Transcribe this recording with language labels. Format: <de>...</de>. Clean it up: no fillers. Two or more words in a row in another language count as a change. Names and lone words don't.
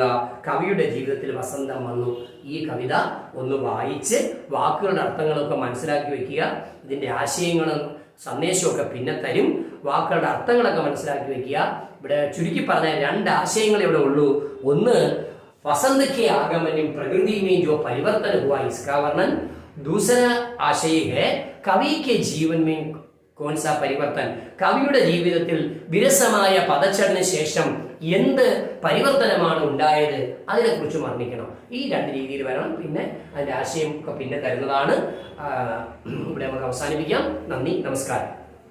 <ml>കവിയുടെ ജീവിതത്തിൽ വസന്തം വന്നു. ഈ കവിത ഒന്ന് വായിച്ച് വാക്കുകളുടെ അർത്ഥങ്ങളൊക്കെ മനസ്സിലാക്കി വെക്കുക. ഇതിന്റെ ആശയങ്ങളും സന്ദേശമൊക്കെ പിന്നെ തരും. വാക്കുകളുടെ അർത്ഥങ്ങളൊക്കെ മനസ്സിലാക്കി വെക്കുക. ഇവിടെ ചുരുക്കി പറഞ്ഞ രണ്ട് ആശയങ്ങൾ ഇവിടെ ഉള്ളൂ. ഒന്ന്,</ml> <hi>वसंत के आगमन प्रकृति में जो परिवर्तन हुआ इसका वर्णन. दूसरा आशय है कवि के जीवन में कौन सा परिवर्तन,</hi> <ml>കവിയുടെ ജീവിതത്തിൽ വിരസമായ പദച്ചടന് ശേഷം എന്ത് പരിവർത്തനമാണ് ഉണ്ടായത് അതിനെക്കുറിച്ച് വർണ്ണിക്കണം. ഈ രണ്ട് രീതിയിൽ വരണം. പിന്നെ അതിന്റെ ആശയം ഒക്കെ പിന്നെ തരുന്നതാണ്. ഇവിടെ നമുക്ക് അവസാനിപ്പിക്കാം. നന്ദി, നമസ്കാരം.</ml>